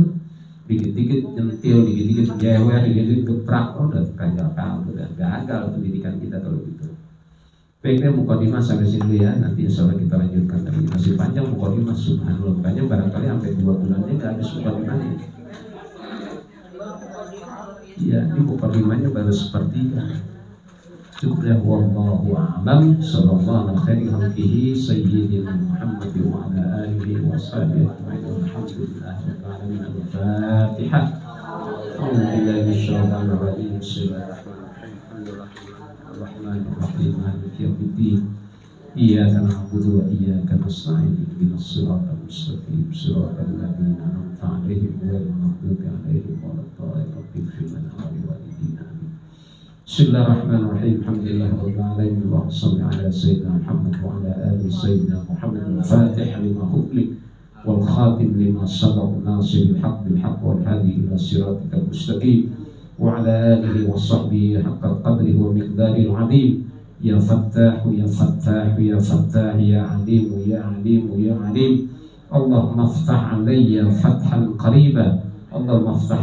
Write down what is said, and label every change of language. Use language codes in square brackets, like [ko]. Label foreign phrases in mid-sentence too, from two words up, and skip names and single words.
[id] Dikit-dikit nyentil, dikit-dikit jewer, dikit-dikit geprak, udah udah gagal pendidikan kita kalau gitu. Baiknya mukadimah sampai sini dulu ya, nanti [ar] إن شاء الله [id] kita lanjutkan lagi. Masih panjang mukadimah, subhanallah. Makanya barangkali sampai 2 bulannya nggak habis mukadimahnya. Ya, ini mukadimahnya baru sepertiga. Cukup ya, [ar] والله أعلم. صلى الله عليه خلقه سيدنا محمد وعلى آله وصحبه الحمد لله رب العالمين. Al-Fatihah. الحمد لله الشيطان الرجيم. بسم الله الرحمن الرحيم. مالك يوم الدين. إياك نعبد وإياك نستعين. اهدنا الصراط المستقيم. صراط الذين أنعمت عليهم غير المغضوب عليهم ولا الضالين. بسم الله الرحمن الرحيم. الحمد لله رب العالمين. وصل على سيدنا محمد وعلى آل سيدنا محمد. الفاتحة لما أغلق والخاتم لما سبق ناصر الحق بالحق والهادي إلى صراطك المستقيم وعلى آله وصحبه حق قدره ومقداره العظيم يا فتاح يا فتاح يا فتاح يا عليم يا عليم يا عليم اللهم افتح علي فتحا قريبا اللهم افتح